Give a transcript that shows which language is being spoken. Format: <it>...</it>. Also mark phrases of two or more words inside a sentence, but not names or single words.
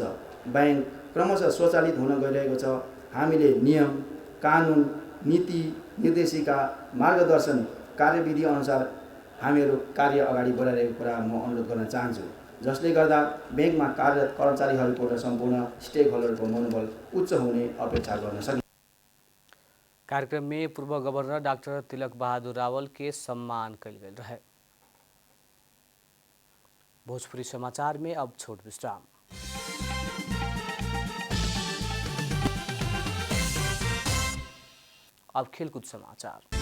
<ne>बैंक क्रमशः स्वचालित हुन गइरहेको छ। हामीले नियम, कानुन, नीति, निर्देशिका, मार्गदर्शन, कार्यविधि अनुसार हामीहरू कार्य अगाडि बढाइरहेको कुरा म अनुरोध गर्न चाहन्छु, जसले गर्दा बैंकमा कार्यरत कर्मचारीहरूको र सम्पूर्ण स्टेक होल्डरको मनोबल उच्च हुने अपेक्षा गर्न सकिन्छ।</ne> <bho>कार्यक्रम में पूर्व गवर्नर डॉक्टर तिलक बहादुर रावल के सम्मान कल गए रहे। भोजपुरी समाचार में अब छोट विश्राम। अब खेलकूद समाचार।</bho>